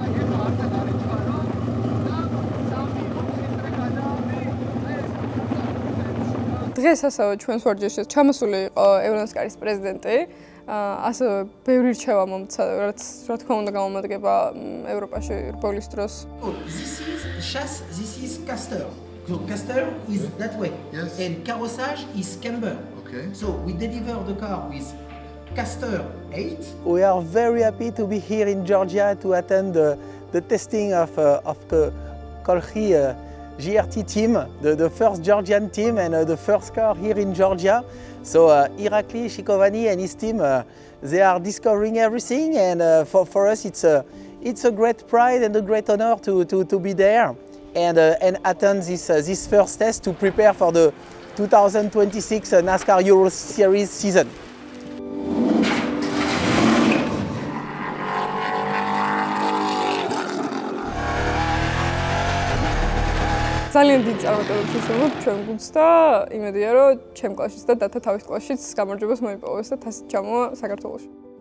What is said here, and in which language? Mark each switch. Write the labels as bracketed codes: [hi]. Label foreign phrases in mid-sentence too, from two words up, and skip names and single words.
[ka] დღეს ასევე ჩვენს ვარჯიშში ჩამოსული იყო ევრონასკარის პრეზიდენტი. ასევე ბევრი რჩევა მომცა, რაც რა თქმა უნდა გამომადგება ევროპაში რბოლის დროს. [en] This is chasse, this is caster. So caster is that way. Yes. And carrossage is camber. Okay. So we deliver the car with caster 8. We are very happy to be here in Georgia to attend the testing of Kolkhi GRT team, the first Georgian team and the first car here in Georgia. So Irakli Shikovani and his team, they are discovering everything, and for us it's a great pride and a great honor to be there and attend this first test to prepare for the 2026 NASCAR Euro Series season. [ka] ძალიან დიდ წარმატებებს ვიშურვებ ჩვენ გუნდს და იმედია, რომ ჩემ კლასშიც და დათა თავის კლასშიც გამარჯვებას მოიპოვეს და თასით ჩამოვა საქართველოში.